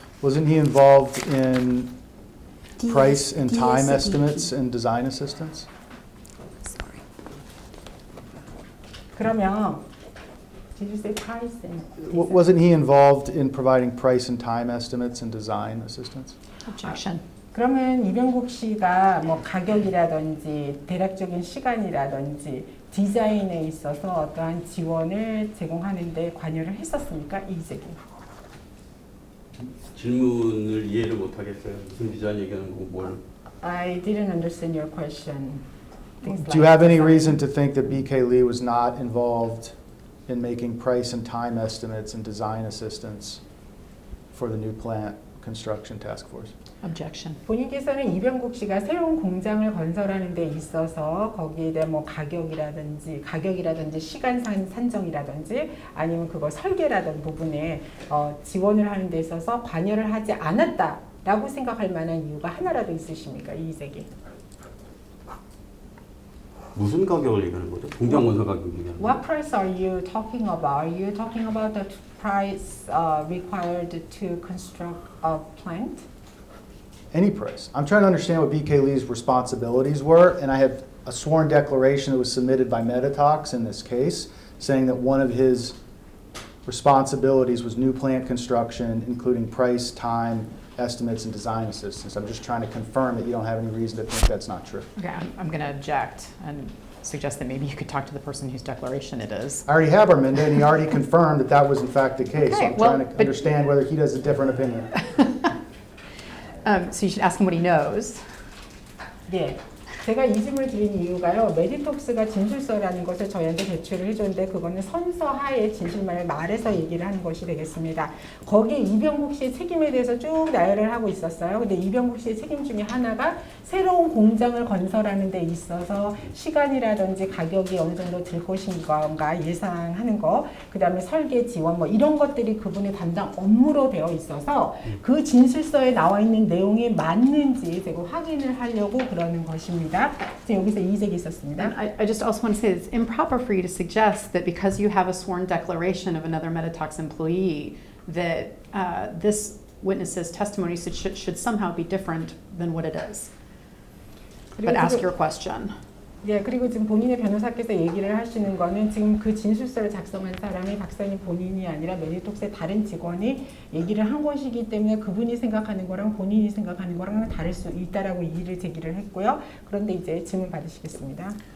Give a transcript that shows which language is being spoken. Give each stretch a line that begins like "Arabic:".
English: Wasn't he involved in price and time DSDP. estimates and design assistance? Sorry.
Korean: 그러면
English: did you say price and Wasn't he involved in providing price and time estimates and design assistance? Objection.
Korean: 그러면 이병국 씨가 뭐 가격이라든지 대략적인 시간이라든지 디자인에 있어서 어떠한 지원을 제공하는데 관여를 했었습니까? 이재기. 질문을 이해를 못 하겠어요. 무슨 디자인 얘기하는 거고 뭘?
English: I didn't understand your question. things Do you have any design. reason to think that BK Lee was not involved in making price and time estimates and design assistance for the new plant construction task force? Objection.
Korean: 본인께서는 이병국 씨가 새로운 공장을 건설하는 데 있어서 거기에 대한 뭐 가격이라든지 시간 산정이라든지 아니면 그거 설계라든 부분에 지원을 하는 데 있어서 관여를 하지 않았다라고 생각할 만한 이유가 하나라도 있으십니까? 이의색이. 무슨 가격을 얘기하는 거죠? 공장 건설 가격 얘기하는
English: What
Korean: 거죠?
English: price are you talking about? Are you talking about the price required to construct a plant? Any price. I'm trying to understand what BK Lee's responsibilities were, and I have a sworn declaration that was submitted by Meditox in this case, saying that one of his responsibilities was new plant construction, including price, time, estimates, and design assistance. I'm just trying to confirm that you don't have any reason to think that's not true. Okay, I'm going to object and suggest that maybe you could talk to the person whose declaration it is. I already have Arminda, and he already confirmed that that was in fact the case. So Okay, I'm well, trying to but- understand whether he has a different opinion. So you should ask him what he knows.
Korean: 예. 제가 이 질문을 드린 이유가요. 메디톡스가 진술서라는 것을 저희한테 제출을 해줬는데 그거는 선서하에 진실만을 말해서 얘기를 하는 것이 되겠습니다. 거기에 이병국 씨의 책임에 대해서 쭉 나열을 하고 있었어요. 근데 이병국 씨의 책임 중에 하나가 새로운 공장을 건설하는 데 있어서 시간이라든지 가격이 어느 정도 들 것인가 예상하는 거, 그 다음에 설계 지원 뭐 이런 것들이 그분의 담당 업무로 되어 있어서 그 진술서에 나와 있는 내용이 맞는지 제가 확인을 하려고 그러는 것입니다. 여기서 이의제기 있었습니다.
English: And I just also want to say it's improper for you to suggest that because you have a sworn declaration of another Meditox employee that this witness's testimony should somehow be different than what it is. But ask your question.
Korean: 예, 그리고 지금 본인의 변호사께서 얘기를 하시는 거는 지금 그 진술서를 작성한 사람이 박사님 본인이 아니라 메디톡스의 다른 직원이 얘기를 한 것이기 때문에 그분이 생각하는 거랑 본인이 생각하는 거랑 다를 수 있다라고 이의를 제기를 했고요. 그런데 이제 질문 받으시겠습니다.